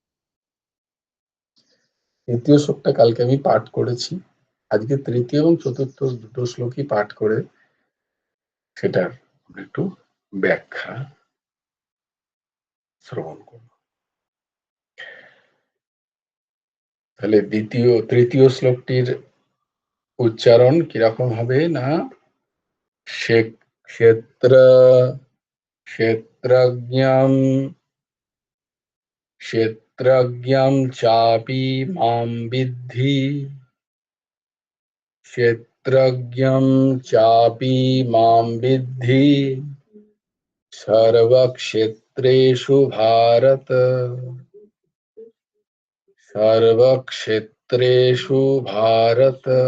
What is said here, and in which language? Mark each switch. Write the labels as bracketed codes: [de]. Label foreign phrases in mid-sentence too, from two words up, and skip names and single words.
[bn] তৃতীয় শ্লোকটা কালকে আমি পাঠ করেছি, আজকে তৃতীয় এবং চতুর্থ দুটো শ্লোকই পাঠ করে সেটার একটু ব্যাখ্যা শ্রবণ করব। তাহলে তৃতীয় শ্লোকটির উচ্চারণ কিরকম হবে না, [sa] ক্ষেত্র ক্ষেত্রজ্ঞম ক্ষেত্রজ্ঞম চাপি মাম বিদ্ধি, ক্ষেত্রজ্ঞম চাপি মাম বিদ্ধি সর্বক্ষেত্রেষু ভারত, সর্বক্ষেত্রেষু ভারত